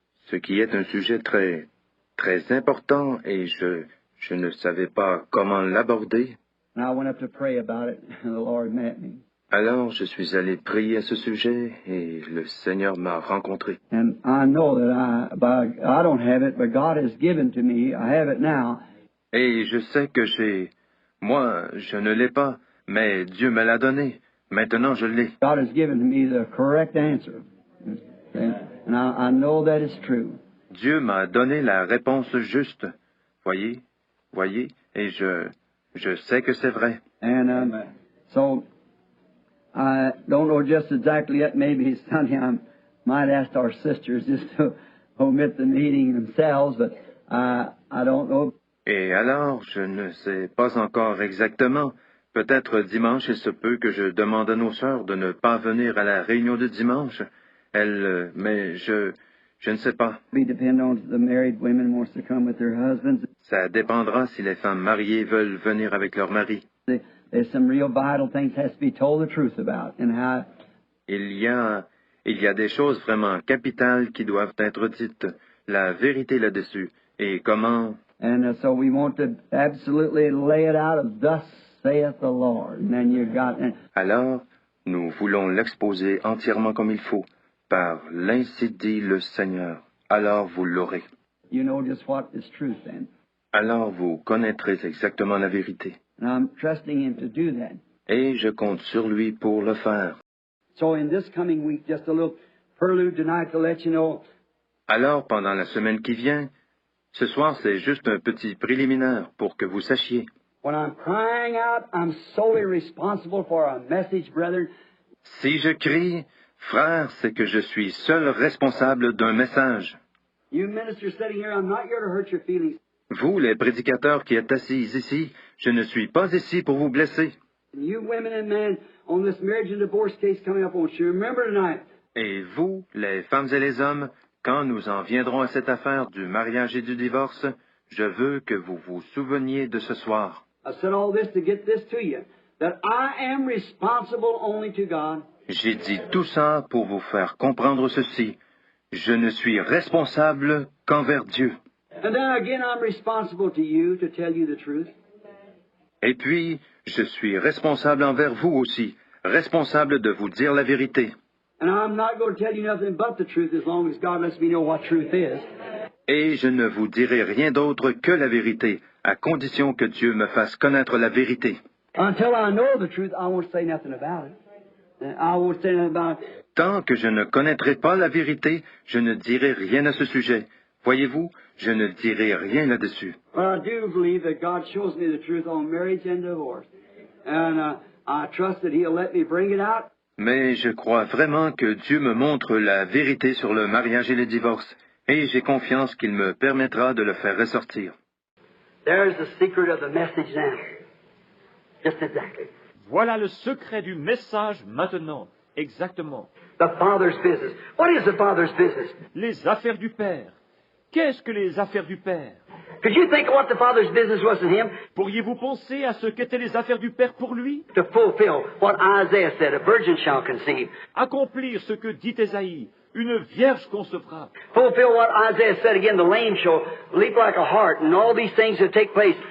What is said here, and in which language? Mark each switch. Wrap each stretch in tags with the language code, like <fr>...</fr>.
<fr>Ce qui est un sujet très, très important et je ne savais pas comment l'aborder.</fr> <en>And I went up to pray about it, and the Lord met me.</en> <fr>Alors je suis allé prier à ce sujet et le Seigneur m'a rencontré.</fr> <en>And I know that I don't have it, but God has given to me. I have it now.</en> <fr>Et je sais que moi, je ne l'ai pas, mais Dieu me l'a donné. Maintenant je l'ai.</fr> <en>God has given to me the correct answer. And I know that it's true.</en> <fr>Dieu m'a donné la réponse juste. Voyez, et je sais que c'est vrai.</fr> <en>And so I don't know just exactly yet. Maybe Sunday I might ask our sisters just to omit the meeting themselves, but I don't know.</en> <fr>Et alors, je ne sais pas encore exactement. Peut-être dimanche, il se peut que je demande à nos sœurs de ne pas venir à la réunion de dimanche. Mais je ne sais pas.</fr> <en>It depend on the married women wants to come with their husbands.</en> <fr>Ça dépendra si les femmes mariées veulent venir avec leur mari.</fr> <en>There's some real vital things has to be told the truth about, and how.</en> <fr>Il y a des choses vraiment capitales qui doivent être dites, la vérité là-dessus, et comment.</fr> <en>And so we want to absolutely lay it out of thus saith the Lord. And then you got.</en> <fr>Alors, nous voulons l'exposer entièrement comme il faut, par l'ainsi dit le Seigneur. Alors vous l'aurez.</fr> <en>You know just what is truth then.</en> <fr>Alors vous connaîtrez exactement la vérité.</fr> <en>And I'm trusting Him to do that.</en> <fr>Et je compte sur lui pour le faire.</fr> <en>So in this coming week, just a little prelude tonight to let you know.</en> <fr>Alors, pendant la semaine qui vient, ce soir, c'est juste un petit préliminaire pour que vous sachiez.</fr> <en>When I'm crying out, I'm solely responsible for a message, brethren.</en> <fr>Si je crie, frère, c'est que je suis seul responsable d'un message.</fr> <en>You ministers sitting here, I'm not here to hurt your feelings.</en> <fr>Vous, les prédicateurs qui êtes assis ici, je ne suis pas ici pour vous blesser.</fr> <en>And you women and men on this marriage and divorce case coming up, won't you remember tonight?</en> <fr>Et vous, les femmes et les hommes, quand nous en viendrons à cette affaire du mariage et du divorce, je veux que vous vous souveniez de ce soir.</fr> <en>I said all this to get this to you, that I am responsible only to God.</en> <fr>J'ai dit tout ça pour vous faire comprendre ceci. Je ne suis responsable qu'envers Dieu.</fr> <en>And then again, I'm responsible to you to tell you the truth.</en> <fr>Et puis, je suis responsable envers vous aussi, responsable de vous dire la vérité.</fr> <en>And I'm not going to tell you nothing but the truth as long as God lets me know what truth is.</en> <fr>Et je ne vous dirai rien d'autre que la vérité, à condition que Dieu me fasse connaître la vérité.</fr> <en>Until I know the truth, I won't say nothing about it. I won't say nothing about it.</en> <fr>Tant que je ne connaîtrai pas la vérité, je ne dirai rien à ce sujet. Voyez-vous, je ne dirai rien là-dessus.</fr> <en>But I do believe that God shows me the truth on marriage and divorce. And I trust that He'll let me bring it out.</en> <fr>Mais je crois vraiment que Dieu me montre la vérité sur le mariage et le divorce, et j'ai confiance qu'il me permettra de le faire ressortir.</fr> <en>There's the secret of the message now. Just exactly.</en> <fr>Voilà le secret du message maintenant, exactement.</fr> <en>The Father's business. What is the Father's business?</en> <fr>Les affaires du Père. Qu'est-ce que les affaires du Père?</fr> <en>Could you think of what the Father's business was to him?</en> <fr>Pourriez-vous penser à ce qu'étaient les affaires du Père pour lui?</fr> <en>To fulfill what Isaiah said, a virgin shall conceive.</en> <fr>Accomplir ce que dit Ésaïe, une vierge concevra.</fr> <en>Fulfill what Isaiah said again, the lame shall leap like a hart, and all these things that take place.</en>